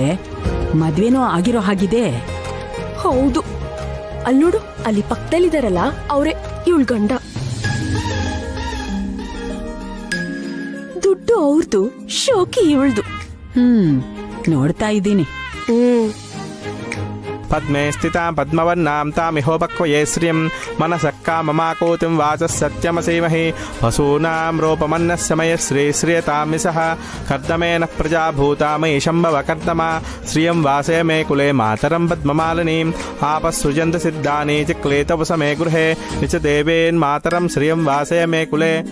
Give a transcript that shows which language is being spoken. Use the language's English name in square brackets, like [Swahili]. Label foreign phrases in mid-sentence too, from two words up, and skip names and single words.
[Kannada] ಮದ್ವೆನೂ ಆಗಿರೋ ಹಾಗಿದೆ. ಹೌದು, ಅಲ್ಲಿ ನೋಡು, ಅಲ್ಲಿ ಪಕ್ಕದಲ್ಲಿದಾರಲ್ಲ ಅವರೇ ಇವಳ ಗಂಡ. ದುಡ್ಡು ಅವ್ರದು, ಶೋಕಿ ಇವಳ್ದು. ನೋಡ್ತಾ ಇದ್ದೀನಿ. [Sanskrit] ಪದ್ಮೇ ಸ್ಥಿತಾಂ ಪದ್ಮವನ್ನಾಂ ತಾಮಿಹೋಪಕ್ವಯೇ ಶ್ರಿಯಂ ಮನಸಃ ಕಾಮಮಾಕೋತಿಂ ವಾಚಃ ಸತ್ಯಮಸೀಮಹಿ ವಸೂನಾಂ ರೂಪಮನ್ನಸ್ಯ ಮಯ ಶ್ರೀ ಶ್ರಿಯತಾಮಿಸಃ ಕರ್ದಮೇನ ಪ್ರಜಾಭೂತಾ ಮಯಿ ಶಂಭವ ಕರ್ದಮ ಶ್ರಿಯಂ ವಾಸೇ ಮೇ ಕುಲೆ ಮಾತರಂ ಪದ್ಮಮಾಲಿನೀಂ ಆಪಃಸೃಜಂತ ಸಿದ್ಧಾನಿ ಚಿಕ್ಲೇತವಸ ಮೇ ಗೃಹೇ ನಿಚ ದೇವೇನ್ ಮಾತರಂ ಶ್ರಿಯಂ ವಾಸೇ ಮೇ ಕುಲೆ.